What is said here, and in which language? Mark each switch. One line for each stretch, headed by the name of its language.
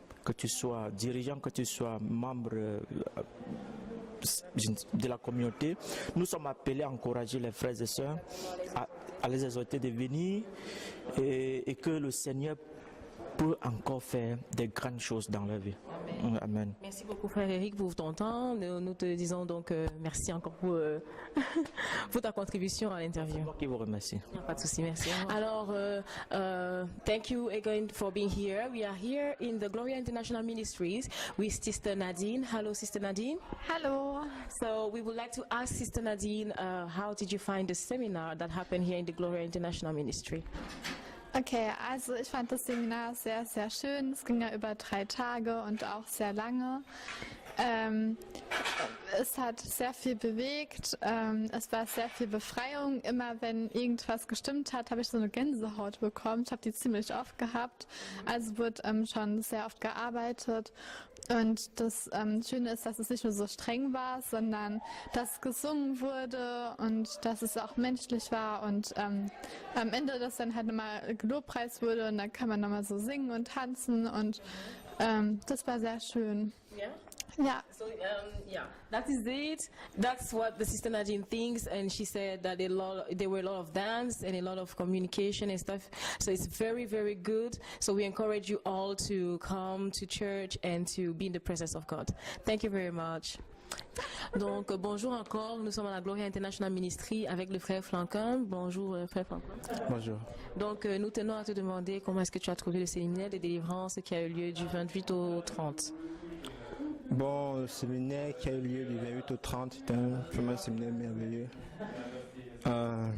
French: Que tu sois dirigeant, que tu sois membre de la communauté, nous sommes appelés à encourager les frères et sœurs, à les exhorter de venir et que le Seigneur peut encore faire des grandes choses dans leur vie. Amen. Merci beaucoup frère Eric pour ton temps. Nous te disons donc merci encore pour ta contribution à l'interview. C'est moi qui vous remercie. Pas de souci, merci.
English: Alors, thank you again for being here. We are here in the Gloria International Ministries with Sister Nadine. Hello, Sister Nadine. Hello. So we would like to ask Sister Nadine, how did you find the seminar that happened here in the Gloria International Ministry?
German: Okay, also ich fand das Seminar sehr, sehr schön. Es ging ja über 3 Tage und auch sehr lange. Es hat sehr viel bewegt. Es war sehr viel Befreiung. Immer wenn irgendwas gestimmt hat, habe ich so eine Gänsehaut bekommen. Ich habe die ziemlich oft gehabt. Also wird schon sehr oft gearbeitet. Und das Schöne ist, dass es nicht nur so streng war, sondern dass gesungen wurde und dass es auch menschlich war. Und am Ende das dann halt nochmal Lobpreis wurde und dann kann man nochmal so singen und tanzen. Und das war sehr schön.
English: Yeah. Yeah. So that is it. That's what the Sister Nadine thinks, and she said that there were a lot of dance and a lot of communication and stuff. So it's very, very good. So we encourage you all to come to church and to be in the presence of God. Thank you very much.
French: Donc bonjour encore, nous sommes à la Gloria International Ministry avec le frère Franklin. Bonjour frère Franklin. Bonjour. Donc nous tenons à te demander comment est-ce que tu as trouvé le séminaire de délivrance qui a eu lieu du 28 au 30. Bon, le séminaire qui a eu lieu du 28 au 30, c'était vraiment un séminaire merveilleux.